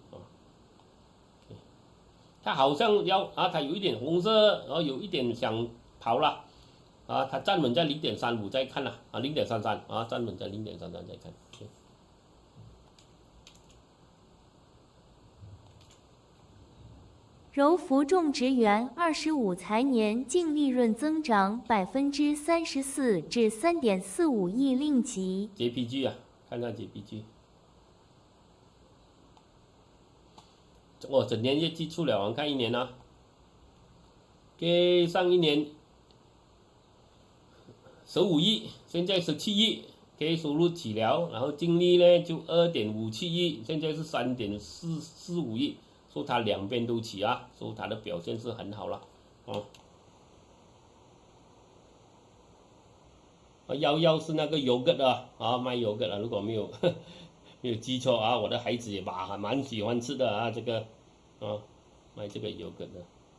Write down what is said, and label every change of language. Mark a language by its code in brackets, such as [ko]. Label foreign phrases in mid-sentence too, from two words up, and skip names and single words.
[zh] 它好像它有一點紅色，然後有一點想跑了，它站穩在0.35再看了0.33站穩在0.33再看。柔福種植園25財年淨利潤增長34%至3.45億令吉。 JPG 看看 JPG。整年業績出了，我們看一年給上一年15億，現在 17億，給收入起了，然後淨利呢就2.57億，現在是3.45億， 所以它两邊都起啊，所以它的表現是很好了，哦。11是那個yogurt啊，賣yogurt啊，如果沒有沒有記錯啊，我的孩子也蠻喜歡吃的啊，這個賣這個yogurt的。